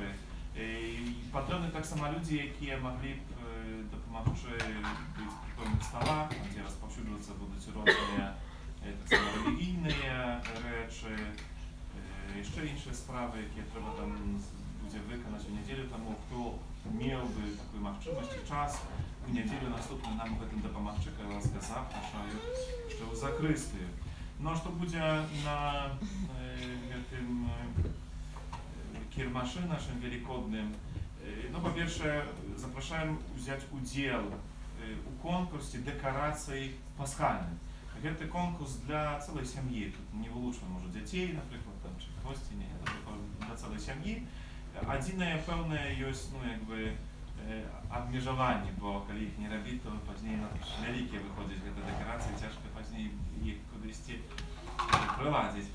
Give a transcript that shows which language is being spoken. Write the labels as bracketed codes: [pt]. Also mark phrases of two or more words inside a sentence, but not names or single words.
[uk] Потрібні так само люди, які могли б допомогти до прикольних столах, де розповсюджуватися будуть різні так само релігійні речі, ще інші справи, які треба там буде виконати у неділю, тому хто мав би таку можливість і час, у неділю наступну нам в цьому допомогти, я вас запрошую, що в закрistію. Ну, що буде на [pl] tym kiermaszy naszym wielkodnym, no po pierwsze zapraszałem wziąć udział u konkursie dekoracji paschalnych. To konkurs dla całej семьи, [uk] тут не вилучено, може, дітей, наприклад, там, чи гості, ні, для цілої сім'ї. Єдине певне є, ну, якби, обмежування, бо коли їх не робити, то пізніше великі виходять ці декорації, тяжко пізніше їх кудись приладити.